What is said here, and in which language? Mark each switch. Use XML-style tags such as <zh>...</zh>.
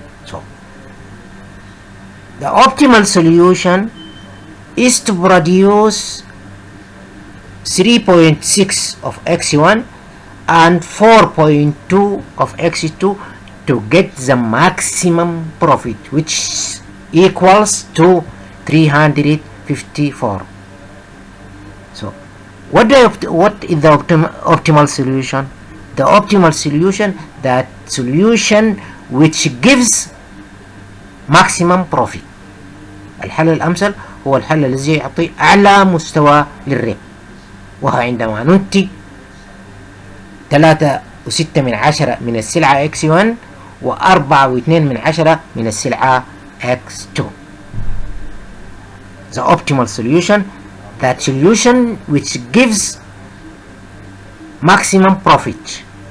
<en>So the optimal solution is to produce 3.6 of x1 and 4.2 of x2 to get the maximum profit, which equals to 354. So what is the optimal solution? The optimal solution, that solution which gives maximum profit.</en> <ar>الحل الأمثل هو الحل الذي يعطي أعلى مستوى للربح، وهو عندما ننتج 3.6 من السلعة x1 و4.2 من السلعة x2.</ar> <en>The optimal solution, that solution which gives maximum profit.</en>